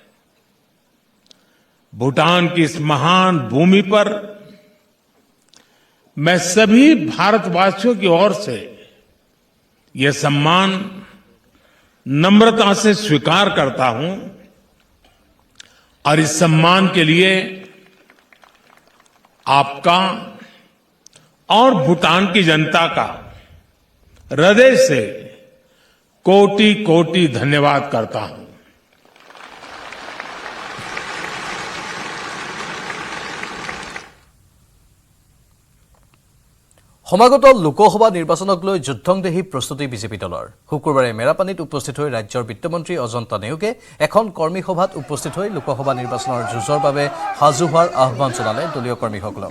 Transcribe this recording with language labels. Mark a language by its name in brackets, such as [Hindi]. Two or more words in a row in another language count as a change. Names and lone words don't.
[Hindi] भूटान की इस महान भूमि पर मैं सभी भारतवासियों की ओर से यह सम्मान नम्रता से स्वीकार करता हूं और इस सम्मान के लिए आपका और भूटान की जनता का हृदय से कोटि कोटि धन्यवाद करता हूं। [Assamese] সমাগত লোকসভা নিৰ্বাচনক লৈ যুদ্ধংদেহী প্ৰস্তুতি বিজেপি দলৰ। শুকুৰবাৰে মেৰাপানীত উপস্থিত হৈ ৰাজ্যৰ বিত্তমন্ত্ৰী অজন্তা নেওগে এখন কৰ্মী সভাত উপস্থিত হৈ লোকসভা নিৰ্বাচনৰ যুঁজৰ বাবে সাজু হোৱাৰ আহ্বান জনালে দলীয় কৰ্মীসকলক।